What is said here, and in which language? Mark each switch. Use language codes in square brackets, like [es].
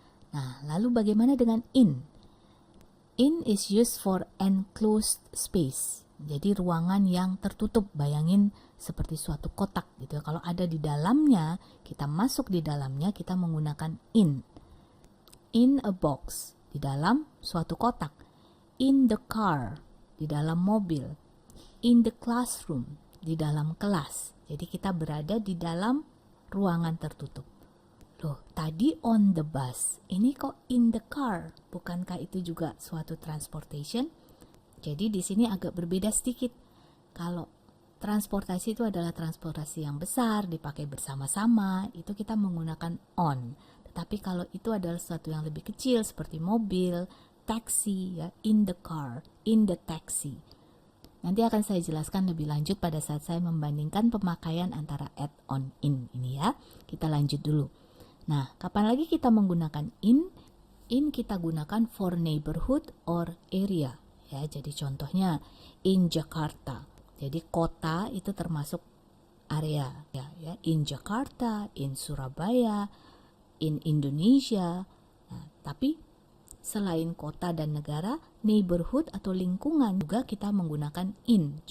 [id] Nah, lalu bagaimana dengan in? [en] In is used for enclosed space. [id] Jadi ruangan yang tertutup, bayangin seperti suatu kotak gitu ya. Kalau ada di dalamnya, kita masuk di dalamnya, kita menggunakan in. [en] In a box, [id] di dalam suatu kotak. [en] In the car, [id] di dalam mobil. [en] In the classroom, [id] di dalam kelas. Jadi kita berada di dalam ruangan tertutup. Loh, tadi on the bus, ini kok in the car? Bukankah itu juga suatu transportation? Jadi di sini agak berbeda sedikit. Kalau transportasi itu adalah transportasi yang besar, dipakai bersama-sama, itu kita menggunakan on. Tetapi kalau itu adalah sesuatu yang lebih kecil seperti mobil, taxi, ya, [en] in the car, in the taxi. [id] Nanti akan saya jelaskan lebih lanjut pada saat saya membandingkan pemakaian antara at, on, in ini ya. Kita lanjut dulu. Nah, kapan lagi kita menggunakan in? In kita gunakan [en] for neighborhood or area. [id] Ya, jadi contohnya in Jakarta. Jadi kota itu termasuk area ya. [en] In Jakarta, in Surabaya, in Indonesia. [id] Nah, tapi selain kota dan negara, neighborhood atau lingkungan juga kita menggunakan in.